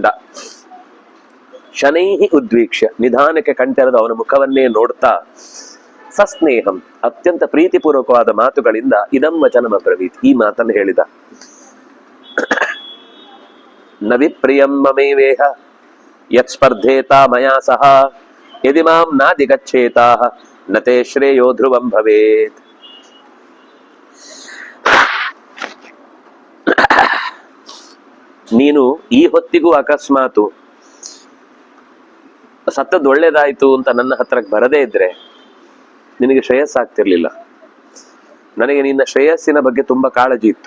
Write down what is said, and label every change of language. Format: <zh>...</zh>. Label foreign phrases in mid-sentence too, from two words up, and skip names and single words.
<sa>ಶನೈಹಿ ಉದ್ವೀಕ್ಷ್ಯ,</sa> <kn>ನಿಧಾನಕ್ಕೆ ಕಣ್ತೆರೆದು ಅವನ ಮುಖವನ್ನೇ ನೋಡ್ತಾ ಸಸ್ನೇಹಂ, ಅತ್ಯಂತ ಪ್ರೀತಿಪೂರ್ವಕವಾದ ಮಾತುಗಳಿಂದ</kn> <sa>ಇದಂ ವಚನಮ ಬ್ರವೀತ್,</sa> <kn>ಈ ಮಾತನ್ನು ಹೇಳಿದ.</kn> <sa>ನ ವಿಪ್ರಿಯಂ ಮಮೇವೇಹ ಯತ್ ಸ್ಪರ್ಧೇತಾ ಮಯಾ ಸಹ ಯದಿ ಮಾಂ ನಾಧಿಗಚ್ಚೇತಾಃ ನ ತೇ ಶ್ರೇಯೋ ಧ್ರುವಂ ಭವೇತ್.</sa> <kn>ನೀನು ಈ ಹೊತ್ತಿಗೂ ಅಕಸ್ಮಾತು ಸತ್ತದ್ದು ಒಳ್ಳೇದಾಯ್ತು ಅಂತ ನನ್ನ ಹತ್ರಕ್ಕೆ ಬರದೇ ಇದ್ರೆ ನಿನಗೆ ಶ್ರೇಯಸ್ಸಾಗ್ತಿರ್ಲಿಲ್ಲ. ನನಗೆ ನಿನ್ನ ಶ್ರೇಯಸ್ಸಿನ ಬಗ್ಗೆ ತುಂಬಾ ಕಾಳಜಿ ಇತ್ತು.</kn>